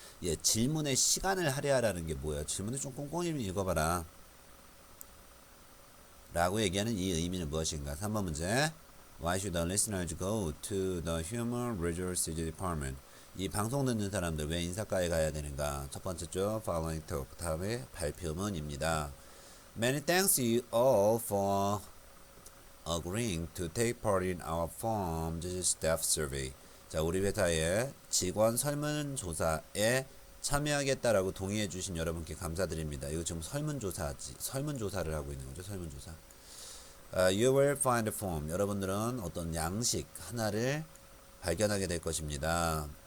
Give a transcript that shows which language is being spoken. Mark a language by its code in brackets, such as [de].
[ko] 예, 질문에 시간을 할애하라는 게 뭐예요? 질문을 좀 꼼꼼히 읽어봐라 라고 얘기하는 이 의미는 무엇인가? 3번 문제 [en] Why should the listeners go to the Human Resources Department? [ko] 이 방송 듣는 사람들 왜 인사과에 가야 되는가? 첫 번째 쪽 following talk 다음에 발표문입니다. [en] Many thanks you all for agreeing to take part in our firm's staff survey. [ko] 자, 우리 회사의 직원 설문조사에 참여하겠다라고 동의해 주신 여러분께 감사드립니다. 이거 지금 설문조사를 하고 있는 거죠. [en] 설문조사. You will find a form. [ko] 여러분들은 어떤 양식 하나를 발견하게 될 것입니다.